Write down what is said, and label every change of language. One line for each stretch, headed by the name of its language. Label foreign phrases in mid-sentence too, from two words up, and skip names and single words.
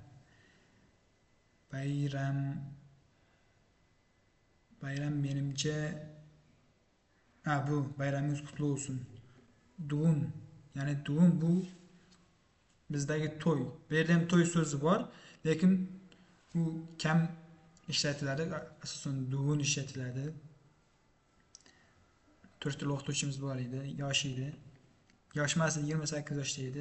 Uzbek: Bayram menimcha bu bayramingiz
Turkish: qutlu olsun.
Uzbek: Düğün. Yani düğün bu bizdagi to'y. Bu yerda ham to'y so'zi bor, lekin u kam ishlatiladi, asosan dugun ishlatiladi. 4 yil o'qituvchimiz bor edi, yosh edi. Yosh emas, 28 yoshda edi.